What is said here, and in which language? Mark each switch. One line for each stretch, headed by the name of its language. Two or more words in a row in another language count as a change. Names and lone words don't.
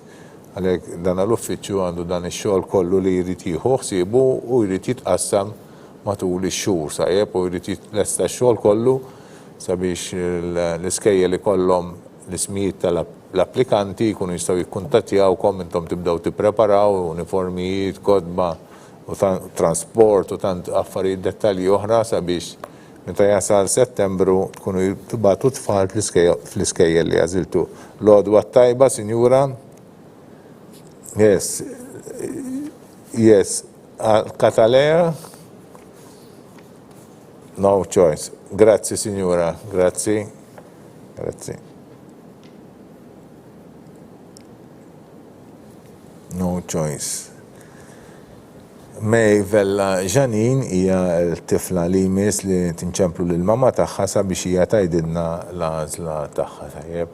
Maltese: Għalhekk dan l-uffiċċju għandu dan ix-xogħol kollu li jrid jieħu ħsiebu u jrid jitqassam matul ix-xhur sajjeb u jrid jitlesta x-xogħol kollu sabiex l-iskejjel ikollhom l-ismijiet tal-applikanti jkunu jistgħu jikkuntattjawkom intom tibdew tippreparaw uniformijiet, kodba u transport u tant affarijiet dettalji oħra sabiex meta jasal Settembru tkunu tibgħatu tfal fl-iskejjel li għażiltu. Lodwa tajba, Sinjura?
English: Yes. Yes. Katalea? No choice.
Maltese: Grazzi, Signora. Grazzi. Grazzi.
English: No choice.
Maltese: Mej Vella Ġanin hija l-tifla li jmiss li tinċemplu lill-mama tagħha sabiex hija tgħidilna l-għażla tagħha tajjeb.